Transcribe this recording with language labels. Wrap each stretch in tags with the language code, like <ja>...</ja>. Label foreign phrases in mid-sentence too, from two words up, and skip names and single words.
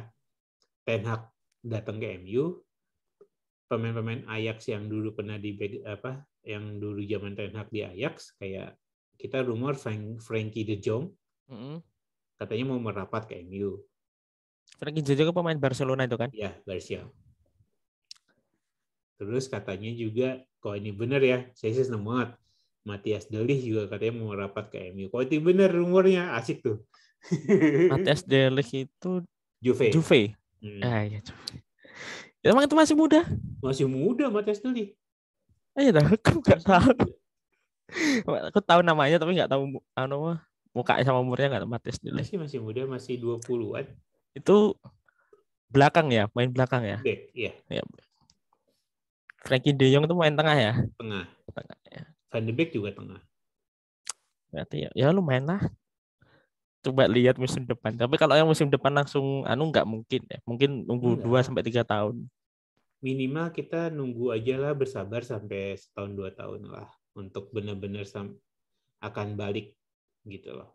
<id>Ten Hag datang ke MU, pemain-pemain Ajax yang dulu pernah yang dulu zaman Ten Hag di Ajax, kayak kita rumor Frankie de Jong, katanya mau merapat ke MU. Frankie de Jong pemain Barcelona itu kan? Ya, Barca. Terus katanya juga, kalau ini benar ya, saya sih senang banget. Matthias de Ligt juga katanya mau merapat ke MU. Kalau itu benar rumornya, asik tuh. Matthias de Ligt itu Juve. Ya Juve. Emang itu masih muda? Masih muda Matthias de Ligt. Aku nggak tahu. Aku tahu namanya tapi nggak tahu mukanya sama umurnya, nggak tahu. Matthias de Ligt. Masih muda, masih 20-an. Itu belakang ya, main belakang ya? Back, iya. Ya. Frankie de Jong itu main tengah ya? Tengah ya. Van de Beek juga tengah. Berarti ya lumayan lah. Coba lihat musim depan. Tapi kalau yang musim depan langsung nggak mungkin ya. Mungkin nunggu 2-3 tahun. Minimal kita nunggu aja lah, bersabar sampai 1-2 tahun lah untuk benar-benar akan balik gitu loh.</id>